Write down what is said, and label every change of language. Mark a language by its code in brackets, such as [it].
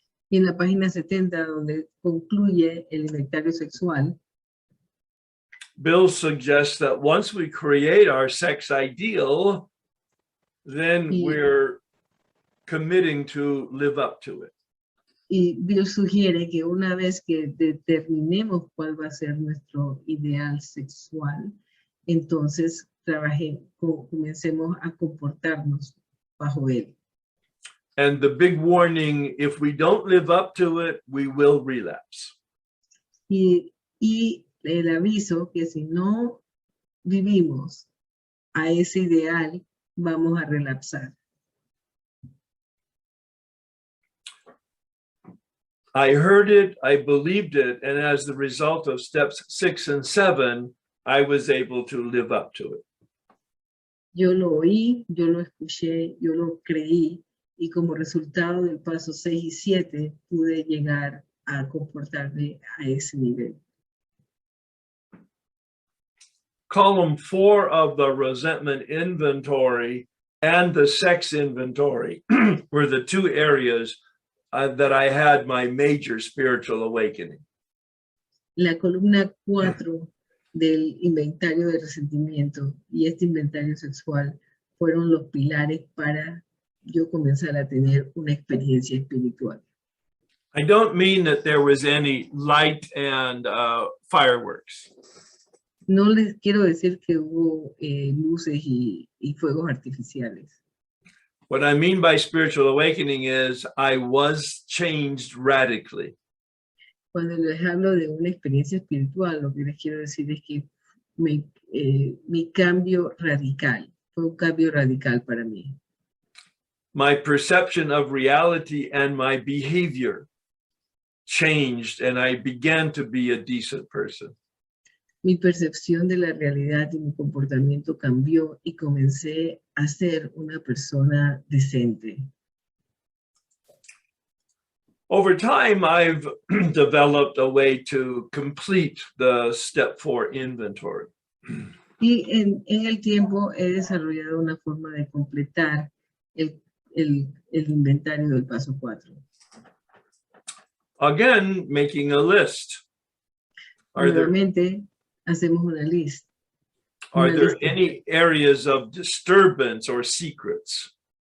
[es] Y en la página 70, donde concluye el inventario sexual, [en] Bill suggests that once we create our sex ideal, then we're committing to live up to it. [es] y Bill sugiere que una vez que determinemos cuál va a ser nuestro ideal sexual, entonces comencemos a comportarnos bajo él. [en] And the big warning, if we don't live up to it, we will relapse. [es] Y el aviso que si no vivimos a ese ideal, vamos a relapsar. [en] I heard it, I believed it, and as the result of steps 6 and 7, I was able to live up to it. [es] Yo lo oí, yo lo escuché, yo lo creí, y como resultado del paso 6 y 7, pude llegar a comportarme a ese nivel. [en] Column 4 of the resentment inventory and the sex inventory were the two areas that I had my major spiritual awakening. [es] La columna 4 del inventario de resentimiento y este inventario sexual fueron los pilares para yo comenzar a tener una experiencia espiritual. [en] I don't mean that there was any light and fireworks. [es] No les quiero decir que hubo luces y fuegos artificiales. [en] What I mean by spiritual awakening is I was changed radically. [es] Cuando les hablo de una experiencia espiritual, lo que les quiero decir es que mi cambio radical, fue un cambio radical para mí. [en] My perception of reality and my behavior changed, and I began to be a decent person. [es] Mi percepción de la realidad y mi comportamiento cambió y comencé a ser una persona decente. [en] Over time, I've developed a way to complete the step 4 inventory. [es] Y en el tiempo he desarrollado una forma de completar el inventario del paso 4. [en] Again, making a list. [es] Nuevamente, hacemos una lista. [en] Are there any areas of disturbance or secrets?